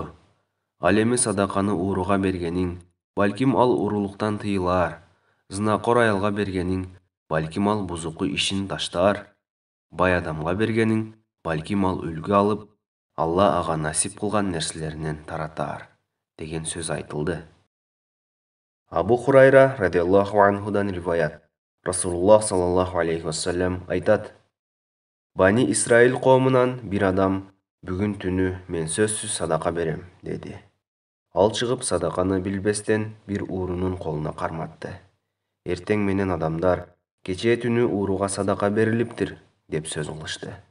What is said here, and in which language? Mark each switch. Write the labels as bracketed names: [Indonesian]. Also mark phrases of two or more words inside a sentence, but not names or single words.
[Kyrgyz] Ал эми садаканы ууруга бергениң, балким ал уурулуктан тыйылар. Зынакор аялга бергениң, балким ал бузуку ишин таштаар. Бай адамга бергениң, балким ал үлгү алып, Алла ага насип кылган нерселеринен таратаар, деген сөз айтылды. Абу Хурайра [Arabic] رضي الله عنه [Kyrgyz] риваят. Расулуллах [Arabic] صلى الله عليه وسلم [Kyrgyz] айтат: Бани Исраил коомунан бир адам бүгүн түнү мен сөзсүз садака берем, деди. Ал чыгып садаканы билбестен бир уурунун колуна карматты. Эртең менен адамдар кечээ түнү ууруга садака берилиптир, деп сөз кылышты.